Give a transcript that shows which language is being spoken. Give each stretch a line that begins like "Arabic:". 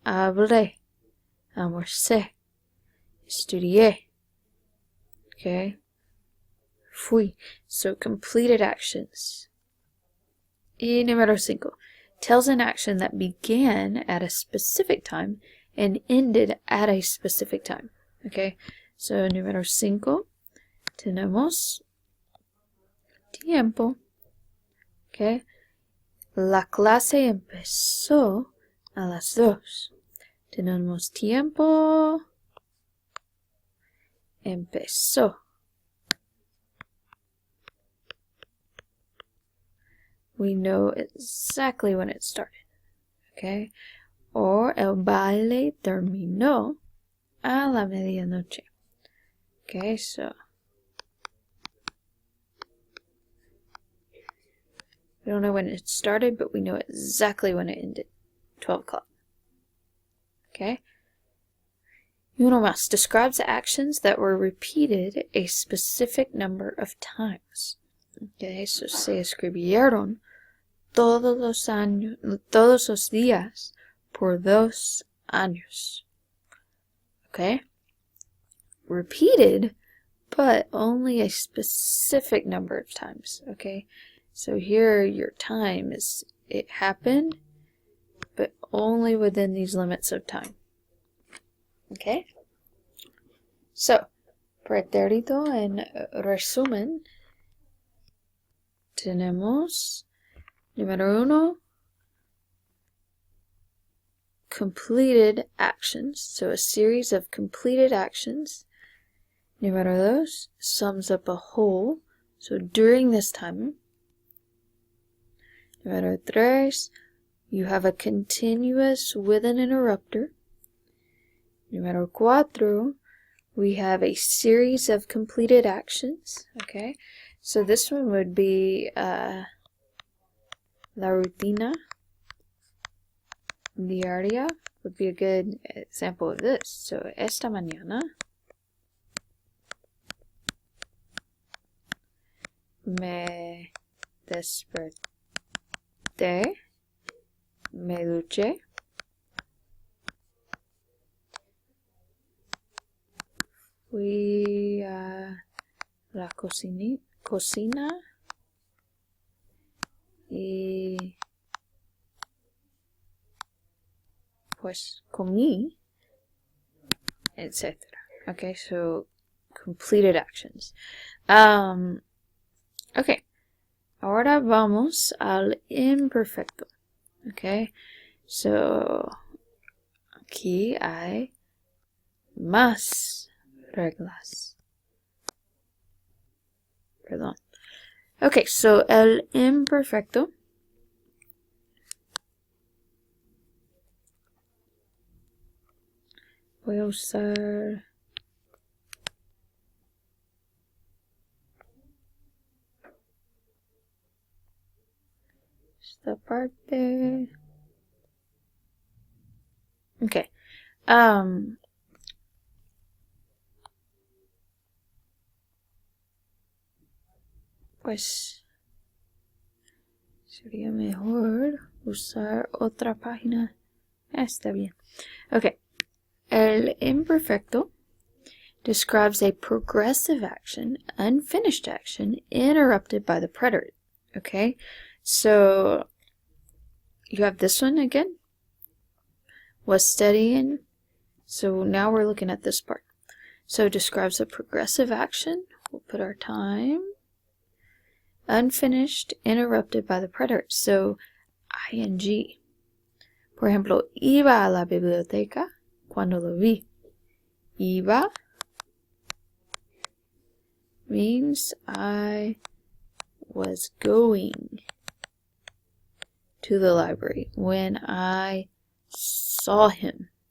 Spanish: Hablé, almorcé, estudié.
English: Okay, fui. So completed actions.
Spanish: Y número cinco,
English: tells an action that began at a specific time and ended at a specific time.
Spanish: Okay, so número cinco, tenemos tiempo. Okay, la clase empezó a las 2. Tenemos tiempo. Empezó.
English: We know exactly when it started. Okay?
Spanish: Or el baile terminó a la medianoche.
English: Okay, so we don't know when it started, but we know exactly when it ended. 12 o'clock. Okay?
Spanish: Uno más
English: describes actions that were repeated a specific number of times.
Spanish: Okay, so se escribieron todos los días por 2 años.
English: Okay? Repeated, but only a specific number of times. Okay? So here your time is, it happened but only within these limits of time.
Spanish: Okay? So, pretérito en resumen, tenemos, número uno,
English: completed actions. So a series of completed actions.
Spanish: Número dos,
English: sums up a whole. So during this time.
Spanish: Número tres,
English: you have a continuous with an interrupter.
Spanish: Número cuatro,
English: we have a series of completed actions. Okay, so this one would be
Spanish: la rutina diaria
English: would be a good example of this.
Spanish: So esta mañana me desperté, me duché, fui a la cocina y pues comí, etc.
English: Okay, so completed actions.
Spanish: Okay, ahora vamos al imperfecto. Okay, so aquí hay más reglas. Perdón. Okay, so el imperfecto voy a usar esta parte.
English: Okay.
Spanish: Pues sería mejor usar otra página. Está bien. Okay.
English: El imperfecto describes a progressive action, unfinished action, interrupted by the preterite. Okay, so you have this one again. Was studying. So now we're looking at this part. So it describes a progressive action. We'll put our time. Unfinished, interrupted by the preterite. So ing.
Spanish: Por ejemplo, iba a la biblioteca cuando lo vi.
English: Iba means I was going to the library when I saw him.